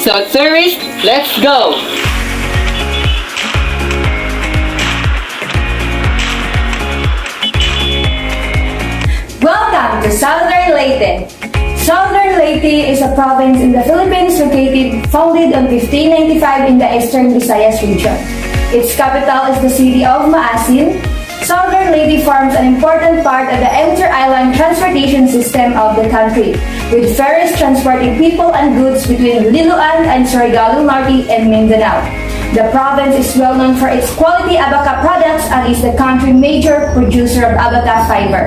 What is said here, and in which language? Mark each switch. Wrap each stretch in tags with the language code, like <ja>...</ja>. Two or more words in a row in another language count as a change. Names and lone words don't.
<en>So tourists, let's go! Welcome to Southern Leyte. Southern Leyte is a province in the Philippines founded on 1595 in the eastern Visayas region. Its capital is the city of Maasin. Southern Leyte forms an important part of the inter-island transportation system of the country, with ferries transporting people and goods between Liloan and Surigao Norte and Mindanao. The province is well known for its quality abaca products and is the country's major producer of abaca fiber.</en>